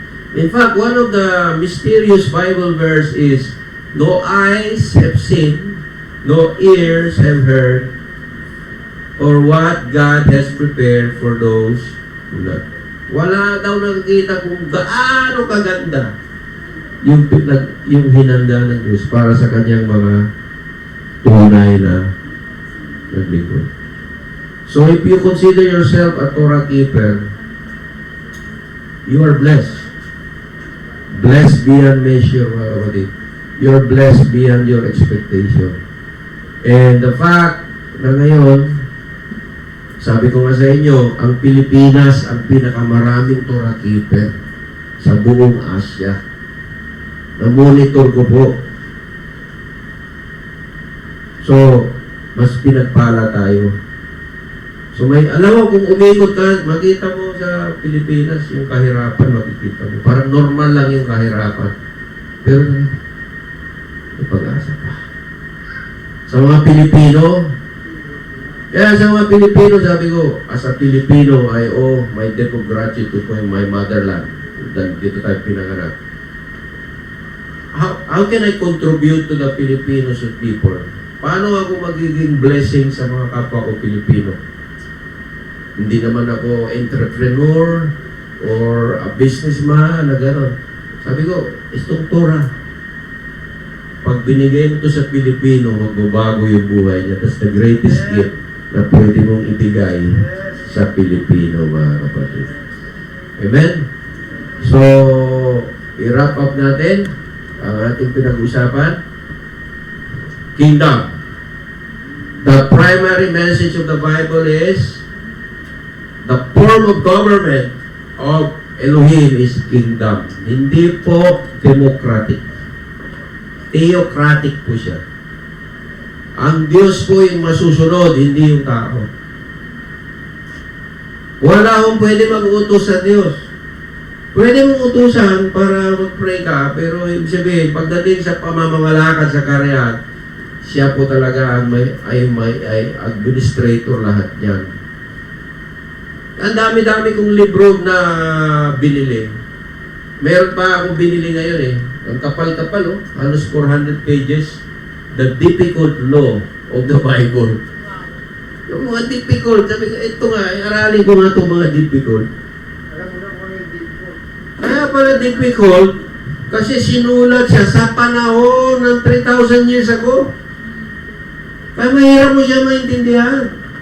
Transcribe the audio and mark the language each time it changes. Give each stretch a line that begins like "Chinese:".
English: In fact, one of the mysterious Bible verse is, no eyes have seen, no ears have heard, or what God has prepared for those who love.
Filipino: Wala daw nakikita kung gaano kaganda yung hinanda ng Diyos para sa kanyang mga tunay na naglingkod.
English: So if you consider yourself a Torah keeper, you are blessed. Blessed beyond measure,
Filipino: mga kapatid.
English: You're blessed beyond your expectation. And the fact
Filipino: na ngayon, sabi ko nga sa inyo, ang Pilipinas ang pinakamaraming Torah keeper sa buong Asia. Na-monitor ko po. So, mas pinagpala tayo. So, alam mo, kung umikot ka, makita mo sa Pilipinas, yung kahirapan, makikita mo. Parang normal lang yung kahirapan. Pero, may pag-asa pa. Sa mga Pilipino, kaya sa mga Pilipino, sabi ko,
English: as a Pilipino, I owe my debt of gratitude to my motherland.
Filipino: Dito tayo pinanganak.
English: How can I contribute to the Filipinos and people?
Filipino: Paano ako magiging blessing sa mga kapwa ko Pilipino? Hindi naman ako entrepreneur
English: or a businessman
Filipino: na gano'n. Sabi ko, itong Torah. Pag binigay mo ito sa Pilipino, magbabago yung buhay niya.
English: That's the greatest gift
Filipino: na pwede mong ibigay sa Pilipino, mga kapatid. Amen? So, i-wrap up natin ang ating pinag-usapan.
English: Kingdom. The primary message of the Bible is the form of government of Elohim is kingdom.
Filipino: Hindi po democratic. Theocratic po siya. Ang Diyos po yung masusunod, hindi yung tao. Wala akong pwede mag-utos sa Diyos. Pwede mong utusan para mag-pray ka, pero ibig sabihin, pagdating sa pamamalakad sa karyan, siya po talaga ang ay administrator lahat niyan. Ang dami-dami kong libro na binili. Meron pa akong binili ngayon eh. Ang kapal-kapal oh. Halos 400 pages.
English: The difficult law of the Bible.
Filipino: Yung mga difficult, sabi ko, ito nga, aralin ko nga itong mga difficult. Alam mo na kung ano yung difficult. Kaya pala difficult, kasi sinulat siya sa panahon ng 3,000 years ago. Kaya mahirap mo siya maintindihan.